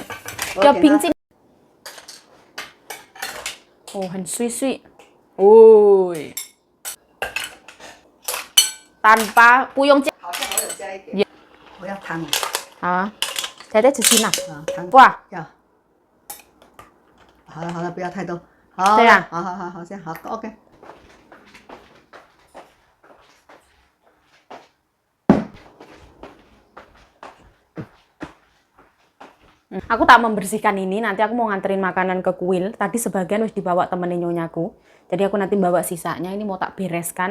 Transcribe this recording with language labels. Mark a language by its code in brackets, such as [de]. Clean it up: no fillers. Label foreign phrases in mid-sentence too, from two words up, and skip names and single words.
[zh] 要平静。哦，很碎，哦，tanpa 不用加。好像我有加一點。我要湯。好啊，再吃吃啦。湯。哇，要。好了，不要太多。好。对呀。好，这样好 ，OK。 [id] Aku tak membersihkan ini, nanti aku mau nganterin makanan ke kuil. Tadi sebagian wis dibawa temenin nyonyaku. Jadi aku nanti bawa sisanya, ini mau tak bereskan.